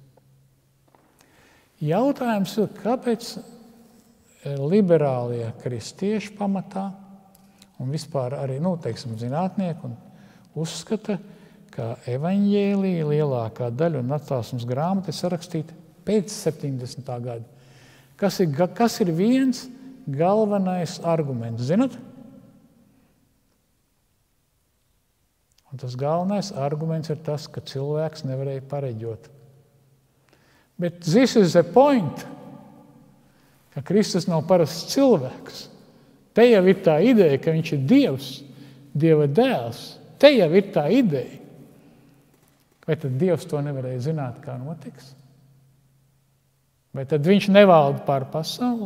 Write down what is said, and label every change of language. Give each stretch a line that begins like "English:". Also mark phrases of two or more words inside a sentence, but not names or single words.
Latvian: Jautājums ir, kāpēc liberālie kristieši pamatā un vispār arī, zinātnieki uzskata, ka evaņģēlija lielākā daļa un atklāsmes grāmata ir sarakstīta pēc 70. gada. Kas ir viens galvenais arguments, zinat? Un tas galvenais arguments ir tas, ka cilvēks nevarēja pareģot.
English: Bet this is the point,
Latvian: ka Kristus nav parasts cilvēks. Te jau ir tā ideja, ka viņš ir Dievs, Dieva dēls. Te jau ir tā ideja. Vai tad Dievs to nevarēja zināt, kā notiks? Vai tad viņš nevalda pār pasauli?